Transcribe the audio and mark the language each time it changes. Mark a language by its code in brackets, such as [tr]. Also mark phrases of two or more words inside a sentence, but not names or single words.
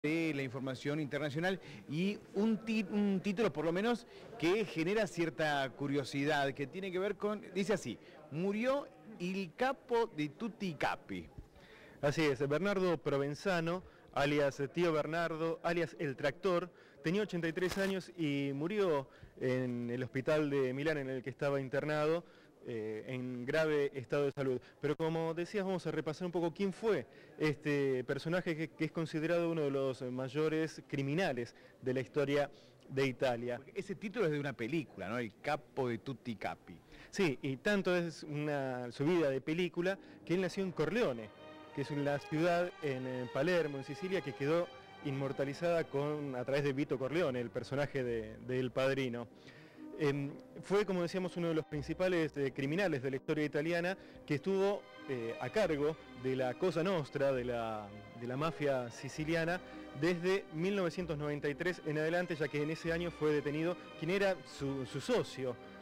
[es] De la información internacional y un título por lo menos que genera cierta curiosidad, que tiene que ver con, dice así, murió [it] il capo di tutti i capi. [es] Así es, Bernardo Provenzano, alias Tío Bernardo, alias El Tractor, tenía 83 años y murió en el hospital de Milán en el que estaba internado en grave estado de salud. Pero como decías, vamos a repasar un poco quién fue este personaje que es considerado uno de los mayores criminales de la historia de Italia. Porque ese título es de una película, ¿no? [it] El capo di tutti i capi. [es] Sí, y tanto es su vida de película que él nació en Corleone, que es una ciudad en Palermo, en Sicilia, que quedó inmortalizada a través de Vito Corleone, el personaje de El Padrino. Fue, como decíamos, uno de los principales criminales de la historia italiana, que estuvo a cargo de la Cosa Nostra, de la mafia siciliana, desde 1993 en adelante, ya que en ese año fue detenido quien era su socio,